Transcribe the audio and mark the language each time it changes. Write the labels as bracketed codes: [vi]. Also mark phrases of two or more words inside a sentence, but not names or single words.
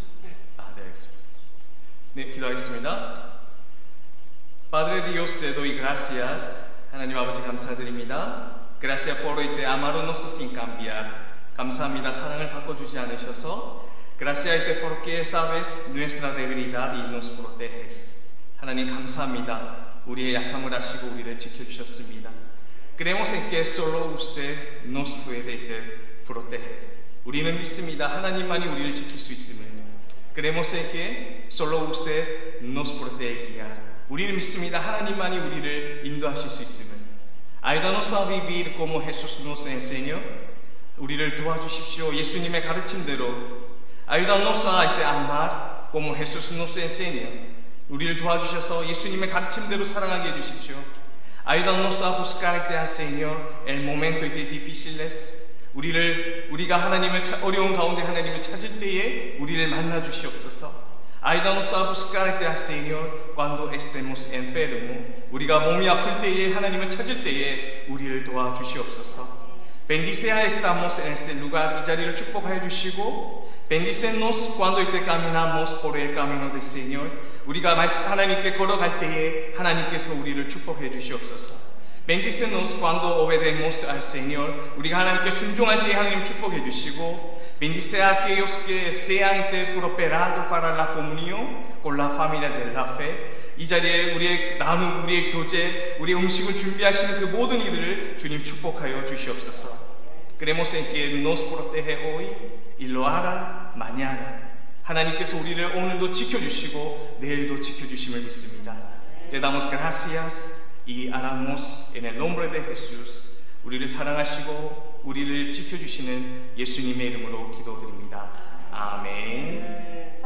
[ko] 네, 알겠습니다. 네, 기도하겠습니다. [es] Padre Dios, te doy gracias. [ko] 하나님 아버지 감사드립니다. [es] Gracias por este amarnos sin cambiar. [ko] 감사합니다. 사랑을 바꿔주지 않으셔서. [es] Gracias porque sabes nuestra debilidad y nos proteges. [ko] 하나님 감사합니다. 우리의 약함을 아시고 우리를 지켜주셨습니다. [es] Creemos en que solo usted nos puede proteger. [ko] 우리는 믿습니다. 하나님만이 우리를 지킬 수 있음을. [es] Creemos en que solo usted nos puede guiar. [ko] 우리는 믿습니다. 하나님만이 우리를 인도하실 수 있음을. [es] Ayúdanos a vivir como Jesús nos enseñó. [ko] 우리를 도와주십시오. 예수님의 가르침대로. [es] Ayúdanos a amar como Jesús nos enseñó. [ko] 우리를 도와주셔서 예수님의 가르침대로 사랑하게 해주십시오. [es] Ayúdanos a buscarte al Señor en momentos difíciles. [ko] 우리가 어려운 가운데 하나님을 찾을 때에 우리를 만나 주시옵소서. [es] Ayúdanos a buscarte al Señor cuando estemos enfermos. [ko] 우리가 몸이 아플 때에 하나님을 찾을 때에 우리를 도와주시옵소서. [es] Bendice a estamos en este lugar. [ko] 이 자리를 축복하여 주시고 [es] Bendícenos cuando caminamos por el camino del Señor. [ko] 우리가 하나님께 걸어갈 때에 하나님께서 우리를 축복해 주시옵소서. [es] Bendícenos cuando obedecemos al Señor. [ko] 우리가 하나님께 순종할 때에 하나님 축복해 주시고 [es] Bendice a aquellos que sean prosperados para la comunión con la familia de la fe. [ko] 이 자리에 우리의 나눔, 우리의 교제, 우리의 음식을 준비하시는 그 모든 이들을 주님 축복하여 주시옵소서. [es] Creemos en que nos protege hoy y lo hará mañana. [ko] 하나님께서 우리를 오늘도 지켜주시고 내일도 지켜주심을 믿습니다. [es] Te damos gracias y oramos en el nombre de Jesús. [ko] 우리를 사랑하시고 우리를 지켜주시는 예수님의 이름으로 기도드립니다. 아멘.